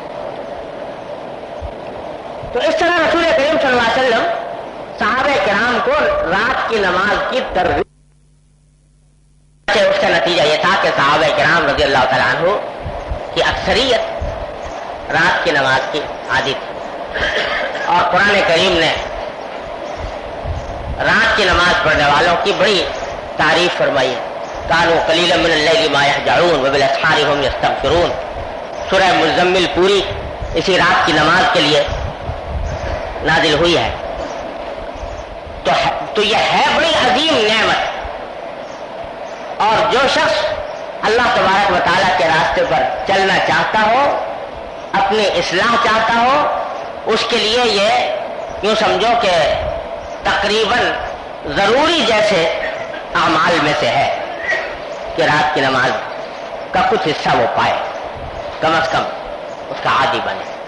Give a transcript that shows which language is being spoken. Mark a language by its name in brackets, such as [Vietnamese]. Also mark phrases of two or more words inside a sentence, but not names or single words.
[Urdu] تو اس طرح رسول کریم [Arabic] صلی اللہ علیہ وسلم [Urdu] صحابہ کرام کو رات کی نماز کی ترغیب، اس کا نتیجہ یہ تھا کہ صحابہ کرام [Arabic] رضی اللہ تعالیٰ عنہ [Urdu] کی اکثریت رات کی نماز کی عادی تھی، اور قرآن کریم نے رات کی نماز پڑھنے والوں کی بڑی تعریف فرمائی ہے۔ [Arabic] کانوا قلیلا من اللیل ما یہجعون وبالاسحار هم یستغفرون، [Urdu] سورہ مزمل پوری اسی رات کی نماز کے لیے نازل ہوئی ہے۔ تو یہ ہے بڑی عظیم نعمت، اور جو شخص اللہ تبارک و تعالیٰ کے راستے پر چلنا چاہتا ہو، اپنی اصلاح چاہتا ہو، اس کے لیے یہ یوں سمجھو کہ تقریباً ضروری جیسے اعمال میں سے ہے کہ رات کی نماز کا کچھ حصہ وہ پائے، کم از کم اس کا عادی بنے۔